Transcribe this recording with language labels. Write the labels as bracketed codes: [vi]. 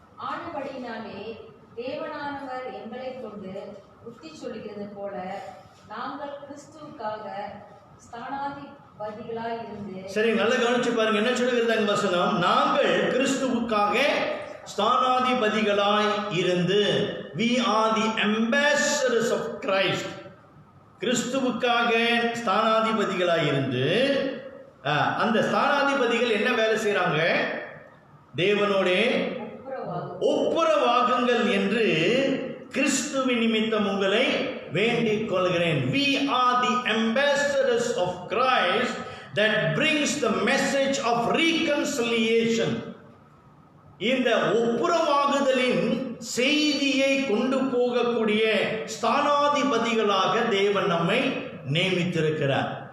[ta] ஆனபடினாலே தேவனானவர் எங்களை கொண்டு புத்தி சொல்லுகிறது போல நாங்கள் கிறிஸ்துவுக்காக ஸ்தானாதிபதிகளாய் இருந்து. சரி, நல்லா கவனிச்சு பாருங்க, என்ன சொல்லுகிறது அங்க வசனம்? நாங்கள் கிறிஸ்துவுக்காக ஸ்தானாதிபதிகளாய் இருந்து, [en] we are the ambassadors of Christ. [ta] கிறிஸ்துவுக்காக ஸ்தானாதிபதிகளாய் இருந்து, அந்த ஸ்தானாதிபதிகள் என்ன வேலை செய்யறாங்க? தேவனோட ஒப்புரவாகுங்கள் என்று கிறிஸ்துவின் நிமித்தம் உங்களை வேண்டிக் கொள்கிறேன். [en] We are the ambassadors of Christ that brings the message of reconciliation. [ta] இந்த ஒப்புரவாகுதலின் செய்தியை கொண்டு போகக்கூடிய ஸ்தானாதிபதிகளாக தேவன் நம்மை நியமித்திருக்கிறார்.